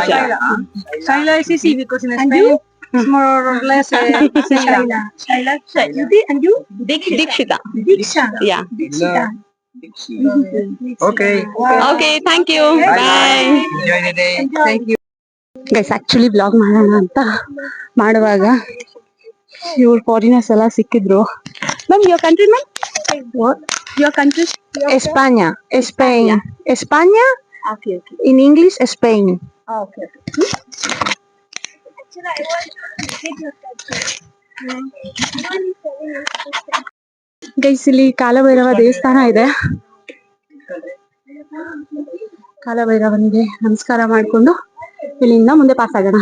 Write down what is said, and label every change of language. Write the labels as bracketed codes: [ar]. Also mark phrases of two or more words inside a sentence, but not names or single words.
[en] Shaila is easy because in Spain it's more or less Shaila. Shaila. And you? Dikshita. Diksha. Yeah. Dikshita. Okay. Okay. Thank you. Bye. Enjoy the day. Thank you. guys actually [kn] ಬ್ಲಾಗ್ ಮಾಡೋಣ ಅಂತ ಮಾಡುವಾಗ ಇವ್ರು ಫಾರಿನರ್ಸ್ ಎಲ್ಲ ಸಿಕ್ಕಿದ್ರು. [en] ma'am your country ma'am? your country? [es] España. Spain. España? [en] Okay. In English, Spain. Okay. [kn] ಗೈಸ್ ಇಲ್ಲಿ ಕಾಲಭೈರವ ದೇವಸ್ಥಾನ ಇದೆ. ಕಾಲಭೈರವನಿಗೆ ನಮಸ್ಕಾರ ಮಾಡಿಕೊಂಡು ಇಲ್ಲಿಂದ ಮುಂದೆ ಪಾಸ್ ಆಗೋಣ.